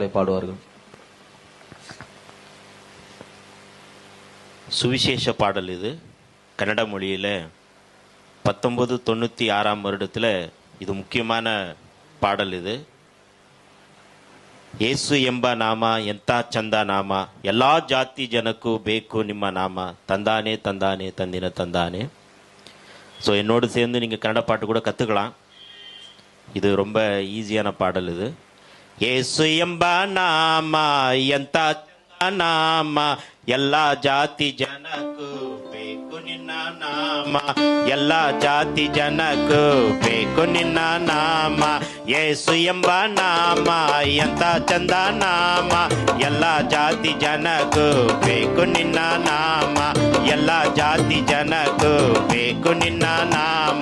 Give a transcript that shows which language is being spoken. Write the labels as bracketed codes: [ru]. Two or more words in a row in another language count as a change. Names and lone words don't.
[ta] பாடுவார்கள். சுவிசேஷ பாடல் இது. கன்னட மொழியில் 1996 வருடத்தில் இது முக்கியமான பாடல். [kn] ಇದು ಯೇಸು ಎಂಬ ನಾಮ ಎಂಥ ಚಂದ ನಾಮ, ಎಲ್ಲ ಜಾತಿ ಜನಕ್ಕೂ ಬೇಕು ನಿಮ್ಮ ನಾಮ, ತಂದಾನೆ ತಂದಾನೆ ತಂದಿನ ತಂದಾನೆ. [ta] ஸோ என்னோடு சேர்ந்து நீங்கள் கன்னட பாட்டு கூட கற்றுக்கலாம். இது ரொம்ப ஈஸியான பாடல். [kn] இது ಯೇಸು ಎಂಬ ನಾಮ ಎಂಥ ಚಂದ ನಾಮ, ಎಲ್ಲ ಜಾತಿ ಜನಕ್ಕೂ ಬೇಕು ನಿನ್ನ ನಾಮ, ಎಲ್ಲ ಜಾತಿ ಜನಕ್ಕೂ ಬೇಕು ನಿನ್ನ ನಾಮ. ಯೇಸು ಎಂಬ ನಾಮ ಎಂಥ ಚಂದ ನಾಮ, ಎಲ್ಲ ಜಾತಿ ಜನಕ್ಕೂ ಬೇಕು ನಿನ್ನ ನಾಮ, ಎಲ್ಲ ಜಾತಿ ಜನಕ್ಕೂ ಬೇಕು ನಿನ್ನ ನಾಮ.